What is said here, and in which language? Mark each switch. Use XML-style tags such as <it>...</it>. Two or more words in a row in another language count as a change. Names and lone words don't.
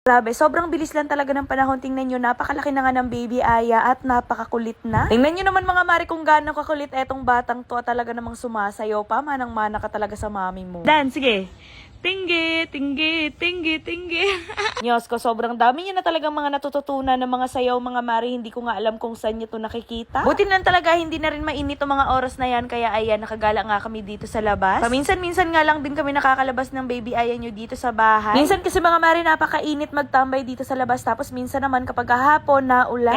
<tl>Grabe, sobrang bilis lang talaga ng panahon. Tingnan nyo, napakalaki na nga ng baby Aya at napakakulit na. Tingnan nyo naman mga mari kung gaano kakulit etong batang to. Talaga namang sumasayaw pa. Manang-mana ka talaga sa mami mo. Dan, sige. Tinggi, tinggi, tinggi, tinggi. Diyos ko, sobrang dami niya na talagang mga natututunan ng mga sayaw, mga mari. Hindi ko nga alam kung saan niya to nakikita. Buti lang talaga, hindi na rin mainit ang mga oras na yan. Kaya ayan, nakagala nga kami dito sa labas. Paminsan-minsan nga lang din kami nakakalabas ng baby Aya nyo dito sa bahay. Minsan kasi mga mari, napakainit magtambay dito sa labas. Tapos minsan naman kapag hapon na ulan.</tl>